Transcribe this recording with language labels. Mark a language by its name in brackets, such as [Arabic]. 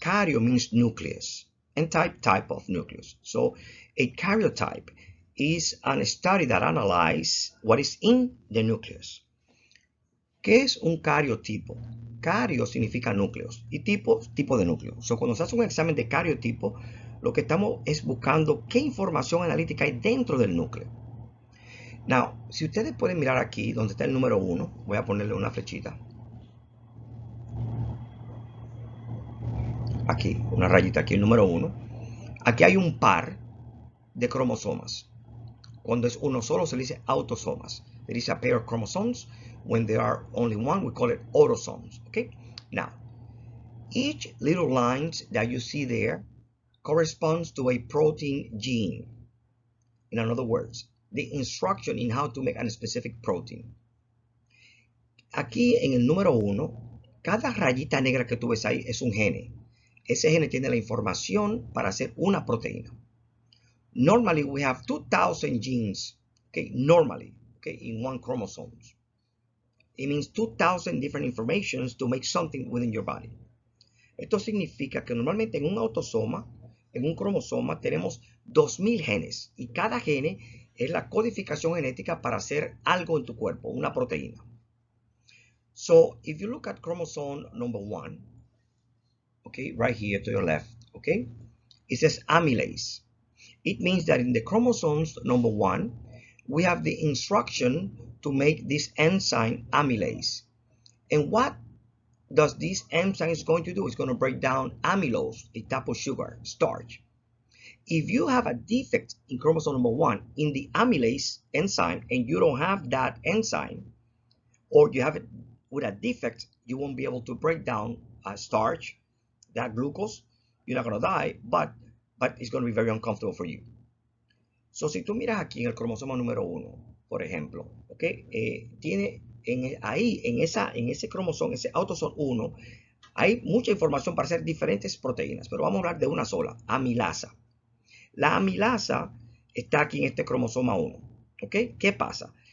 [English] Karyo means nucleus and type of nucleus. So, a karyotype is a study that analyzes what is in the nucleus. [Spanish] ¿Qué es un cariotipo? Cario significa núcleos y tipo de núcleo. So, cuando se hace un examen de cariotipo, lo que estamos es buscando qué información analítica hay dentro del núcleo. Now, si ustedes pueden mirar aquí, donde está el número 1, voy a ponerle una flechita. Aquí, una rayita aquí, el número 1. Aquí hay un par de cromosomas. Cuando es uno solo se le dice autosomas. [English] There is a pair of chromosomes. When there are only one, we call it autosomes. Okay. Now, each little lines that you see there corresponds to a protein gene. In other words, the instruction in how to make a specific protein. [Spanish] Aquí en el número 1, cada rayita negra que tú ves ahí es un gene. Ese gene tiene la información para hacer una proteína. [English] Normally, we have 2,000 genes. Okay, normally, okay, in one chromosome. It means 2,000 different informations to make something within your body. [Spanish] Esto significa que normalmente en un autosoma, en un cromosoma, tenemos 2,000 genes. Y cada gene es la codificación genética para hacer algo en tu cuerpo, una proteína. [English] So, if you look at chromosome number 1, okay, right here to your left, okay, it says amylase. It means that in the chromosomes number 1, we have the instruction to make this enzyme amylase. And what does this enzyme is going to do? It's going to break down amylose, a type of sugar, starch. If you have a defect in chromosome number 1 in the amylase enzyme and you don't have that enzyme, or you have it with a defect, you won't be able to break down starch, that glucose. You're not going to die, but it's going to be very uncomfortable for you. [Spanish] So, si tú miras aquí en el cromosoma número 1, por ejemplo, ¿okay? Tiene ahí, en ese cromosoma, ese autosoma 1, hay mucha información para hacer diferentes proteínas, pero vamos a hablar de una sola, amilasa. La amilasa está aquí en este cromosoma 1, ¿ok? ¿Qué pasa?